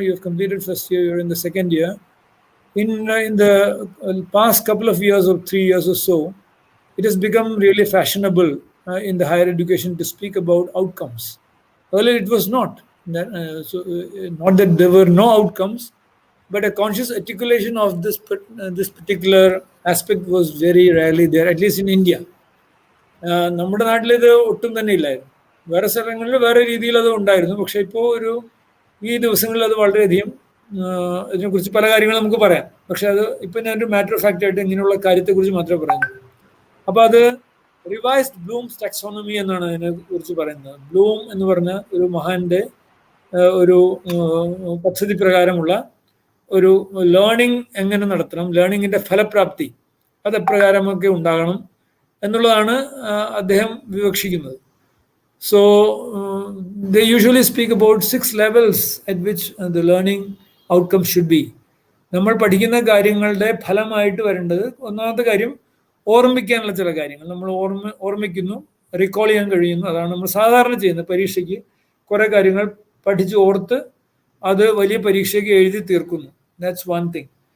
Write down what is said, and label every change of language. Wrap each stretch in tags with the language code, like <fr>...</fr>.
<en>You have completed first year. You're in the second year. In the past couple of years or 3 years or so, it has become really fashionable in the higher education to speak about outcomes. Earlier, it was not. Not that there were no outcomes, but a conscious articulation of this particular aspect was very rarely there, at least in India.</en> <ml>നമ്മുടെ നാട്ടിൽ ഇത് ഒട്ടും തന്നെ ഇല്ലായിരുന്നു. വേറെ സ്ഥലങ്ങളിൽ വേറെ രീതിയിൽ അത് ഉണ്ടായിരുന്നു. പക്ഷെ ഇപ്പോൾ ഈ ദിവസങ്ങളിൽ അത് വളരെയധികം ഇതിനെക്കുറിച്ച് പല കാര്യങ്ങളും നമുക്ക് പറയാം. പക്ഷെ അത് ഇപ്പം ഞാനൊരു</ml> <en>matter of fact</en> <ml>ആയിട്ട് ഇങ്ങനെയുള്ള കാര്യത്തെക്കുറിച്ച് മാത്രമേ പറയുന്നുള്ളൂ. അപ്പോൾ അത് റിവൈസ്ഡ് ബ്ലൂംസ് ടാക്സോണമി എന്നാണ് അതിനെ കുറിച്ച് പറയുന്നത്. ബ്ലൂം എന്ന് പറഞ്ഞ ഒരു മഹാന്റെ ഒരു പദ്ധതി പ്രകാരമുള്ള ഒരു ലേണിംഗ് എങ്ങനെ നടത്തണം, ലേണിങ്ങിന്റെ ഫലപ്രാപ്തി അത് എപ്രകാരമൊക്കെ ഉണ്ടാകണം എന്നുള്ളതാണ് അദ്ദേഹം വിവക്ഷിക്കുന്നത്.</ml> <en>So they usually speak about 6 levels at which the learning outcome should be.</en> <ml>നമ്മൾ പഠിക്കുന്ന കാര്യങ്ങളുടെ ഫലമായിട്ട് വരേണ്ടത്, ഒന്നാമത്തെ കാര്യം ഓർമ്മിക്കാനുള്ള ചില കാര്യങ്ങൾ. നമ്മൾ ഓർമ്മിക്കുന്നു, റീകോൾ ചെയ്യാൻ കഴിയുന്നു. അതാണ് നമ്മൾ സാധാരണ ചെയ്യുന്നത്. പരീക്ഷയ്ക്ക് കുറേ കാര്യങ്ങൾ പഠിച്ച് ഓർത്ത് അത് വലിയ പരീക്ഷയ്ക്ക് എഴുതി തീർക്കുന്നു.</ml> <en>That's one thing.</en>